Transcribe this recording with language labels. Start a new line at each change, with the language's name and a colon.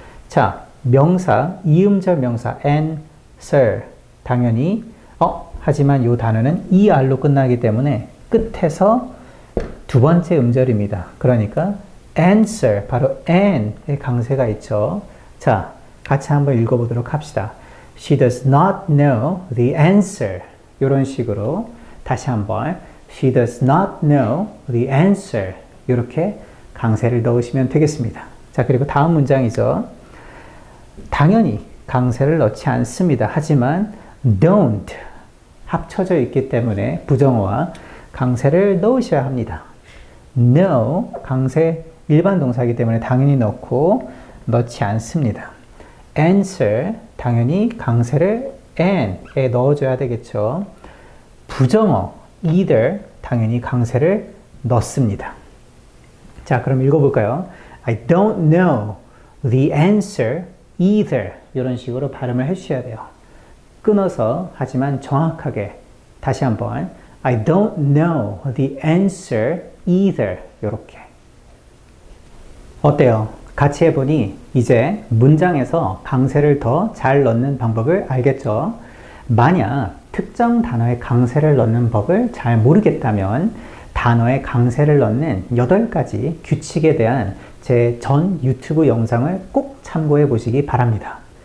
Korean: 자, 명사, 이음절 명사 answer 당연히 하지만 이 단어는 ER로 끝나기 때문에 끝에서 두 번째 음절입니다. 그러니까 answer, 바로 and의 강세가 있죠. 자, 같이 한번 읽어보도록 합시다.
English: She does not know the answer.
Korean: 이런 식으로 다시 한번
English: She does not know the answer.
Korean: 이렇게 강세를 넣으시면 되겠습니다. 자, 그리고 다음 문장이죠. 당연히 강세를 넣지 않습니다. 하지만 don't, 합쳐져 있기 때문에 부정어와 강세를 넣으셔야 합니다. No, 강세 일반 동사이기 때문에 당연히 넣고 넣지 않습니다. Answer, 당연히 강세를 and에 넣어줘야 되겠죠. 부정어, either, 당연히 강세를 넣습니다. 자, 그럼 읽어볼까요?
English: I don't know the answer either.
Korean: 이런 식으로 발음을 해주셔야 돼요. 끊어서 하지만 정확하게 다시 한번
English: I don't know the answer either.
Korean: 이렇게. 어때요? 같이 해보니 이제 문장에서 강세를 더 잘 넣는 방법을 알겠죠? 만약 특정 단어에 강세를 넣는 법을 잘 모르겠다면 단어에 강세를 넣는 8가지 규칙에 대한 제 전 유튜브 영상을 꼭 참고해 보시기 바랍니다.